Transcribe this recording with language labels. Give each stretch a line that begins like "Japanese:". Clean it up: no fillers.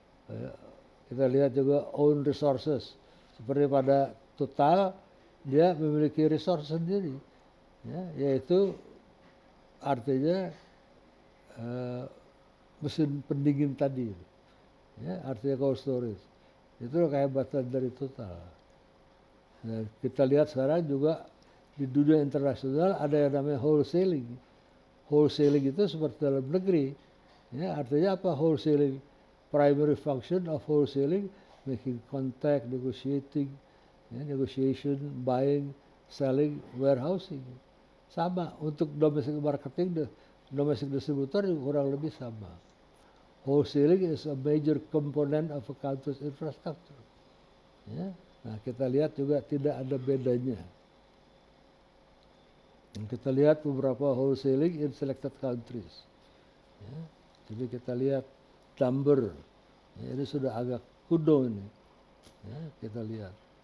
Indonesian: Ya, kita lihat juga own resources, seperti pada Total dia memiliki resource sendiri, ya, yaitu artinya mesin pendingin tadi. Ya, artinya cold storage. Itu kehebatan dari Total. Nah, kita lihat sekarang juga di dunia internasional ada yang namanya wholesaling. Wholesaling itu seperti dalam negeri. Ya, artinya apa wholesaling?
English: Primary function of wholesaling, making contact, negotiating, ya, negotiation, buying, selling, warehousing.
Indonesian: Sama untuk
English: domestic marketing, domestic distributor
Indonesian: kurang lebih sama.
English: Wholesaling is a major component of a country's infrastructure.
Indonesian: Ya. Nah, kita lihat juga tidak ada bedanya. Dan kita lihat beberapa
English: wholesaling in selected countries.
Indonesian: Ya. Jadi kita lihat number. Ya, ini sudah agak kuno ini. Ya, kita lihat.